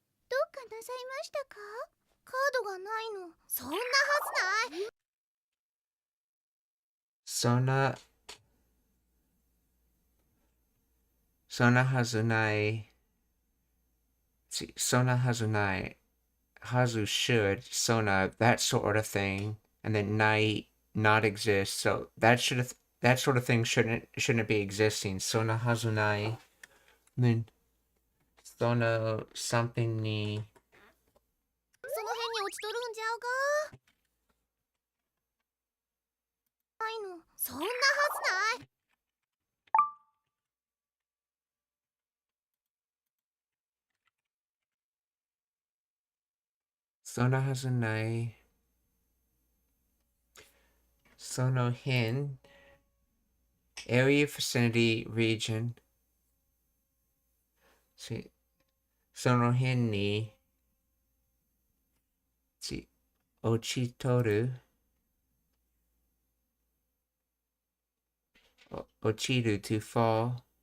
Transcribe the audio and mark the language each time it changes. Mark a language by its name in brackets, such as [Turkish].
[Japanese] どうかなさいましたか? カードがないの。そんなはずない。そんなはずない。 See, そんなはずない. [English] Hazu should, sona, that sort of thing, and then nai, not exist. So that sort of thing shouldn't be existing. [Japanese] Sona hazu nai. And then sona something ni. その辺に落ちとるんじゃうか? ないの。そんなはずない。そんなはずない。 [English] その辺 area, vicinity, region. See, その辺に see, 落ちとる 落ちる to fall.